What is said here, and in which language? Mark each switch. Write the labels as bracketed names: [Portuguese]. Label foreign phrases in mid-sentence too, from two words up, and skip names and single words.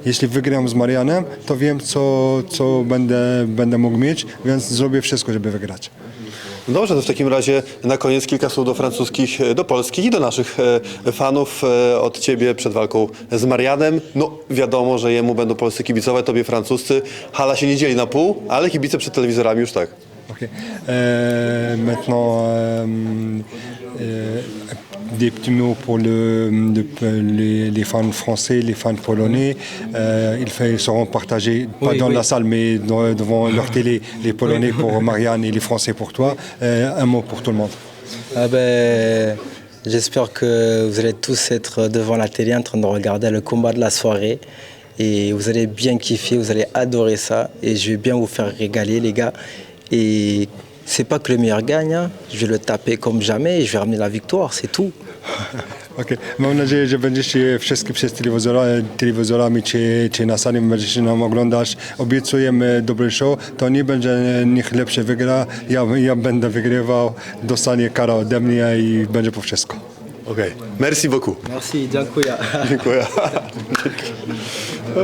[Polish] Jeśli wygram z Marianem, to wiem, co będę mógł mieć, więc zrobię wszystko, żeby wygrać. Dobrze, to w takim razie na koniec kilka słów do francuskich, do polskich i do naszych fanów od Ciebie przed walką z Marianem. No wiadomo, że jemu będą polscy kibicować, Tobie francuscy. Hala się nie dzieli na pół, ale kibice przed telewizorami już tak. Ok. [French] Maintenant, des petits mots pour les fans français, les fans polonais. Ils seront partagés, pas Oui, dans oui. la salle, mais devant leur télé, les Polonais pour Marianne et les Français pour toi. Un mot pour tout le monde. Ah ben, j'espère que vous allez tous être devant la télé en train de regarder le combat de la soirée. Et vous allez bien kiffer, vous allez adorer ça. Et je vais bien vous faire régaler, les gars. Et c'est pas que le meilleur gagne, hein. Je vais le taper comme jamais et je vais ramener la victoire, c'est tout. Okay. Mam nadzieję, że będziecie wszystkie przez telewizorami czy na sali będziecie nam oglądać. Obiecujemy dobry show. To nie będzie niech lepszy wygra. Ja będę wygrywał, dostanie karę ode mnie i będzie po wszystko. Okej. Merci beaucoup. Merci, [Polish] dziękuję. Dziękuję.